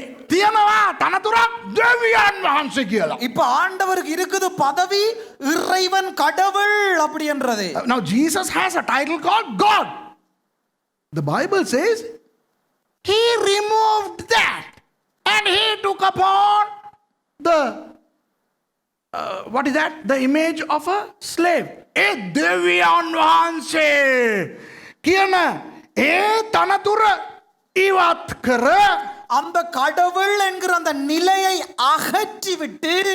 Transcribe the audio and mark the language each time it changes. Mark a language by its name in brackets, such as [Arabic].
[Sinhala] තියෙනවා තනතුරක් දෙවියන් වහන්සේ කියලා. [Tamil] இப்ப ஆண்டவருக்கு இருக்குது பதவி இறைவன் கடவுள் அப்படி என்றது. [English] Now Jesus has a title called God. The Bible says he removed that and he took upon the what is that? The image of a slave. [Sinhala] A දෙවියන් වහන්සේ කියන ඒ තනතුර ඉවත් කර [Tamil] அந்த கடவுள் என்கிற அந்த நிலையை அகற்றி விட்டு